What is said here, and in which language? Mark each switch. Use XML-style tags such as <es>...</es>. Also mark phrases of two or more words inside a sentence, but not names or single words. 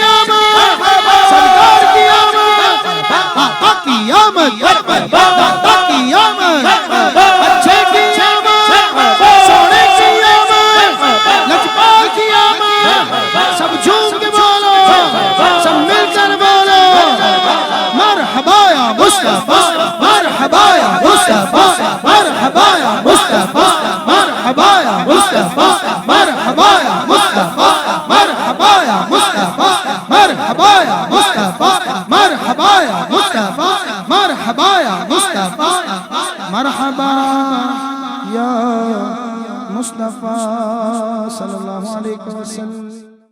<ur>آمد، سرکار کی آمد، آقا کی آمد، آقا کی آمد، اچھے کی آمد، سونے کی آمد، لجپال کی آمد، سب جھوم کے بولو، سب مل کر بولو،</ur> <ar>مرحبا یا مصطفیٰ، مرحبا یا مصطفیٰ، مرحبا یا مصطفیٰ، مرحبا یا مصطفیٰ، مرحبا یا مصطفیٰ، مرحبا یا مصطفیٰ، مرحبا یا مصطفیٰ، مرحبا یا مصطفیٰ، مرحبا یا مصطفیٰ، مرحبا یا مصطفیٰ صلی اللہ علیہ وسلم.</ar>